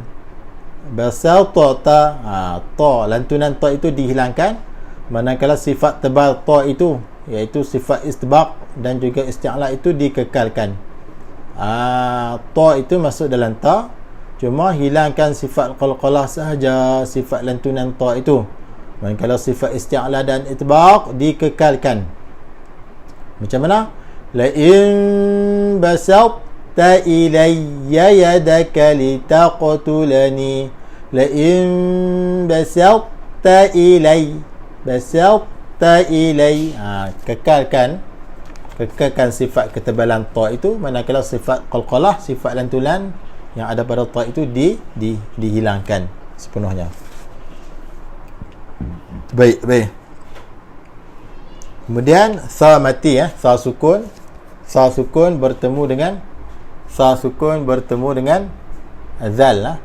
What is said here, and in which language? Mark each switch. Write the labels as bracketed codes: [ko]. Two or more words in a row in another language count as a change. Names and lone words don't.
[ms] Basata ta, lantunan ta itu dihilangkan, manakala sifat tebal ta itu, iaitu sifat itbaq dan juga isti'la itu dikekalkan. Ta itu masuk dalam ta, cuma hilangkan sifat qalqalah sahaja, sifat lantunan ta itu. Manakala sifat isti'la dan itbaq dikekalkan. Macam mana? [ar] لئن بسطت إلي يدك لتقتلني. لئن بسطت إلي. [ms] Kekalkan sifat ketebalan ta itu, manakala sifat qalqalah, sifat lantunan yang ada pada ta itu dihilangkan sepenuhnya. Baik. Kemudian sa mati, sa sukun bertemu dengan Tha sukun bertemu dengan zal lah.